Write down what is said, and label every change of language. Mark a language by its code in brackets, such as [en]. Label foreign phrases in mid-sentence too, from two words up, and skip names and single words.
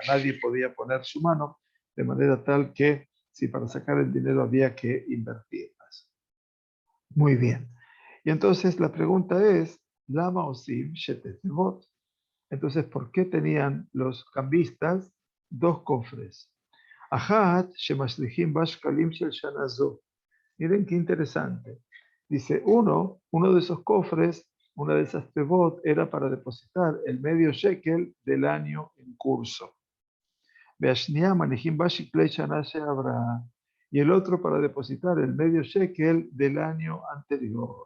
[es] Nadie podía poner su mano de manera tal que si para sacar el dinero había que invertirlas. Muy bien. Y entonces la pregunta es, [he] למה עושים שתי תבות. [es] Entonces, ¿por qué tenían los cambistas dos cofres? [he] אחת שמשליכים בה שקלים של שנה זו. [es] Miren qué interesante. Dice, uno de esos cofres, una de esas tevot, era para depositar el medio shekel del año en curso. Y el otro para depositar el medio shekel del año anterior.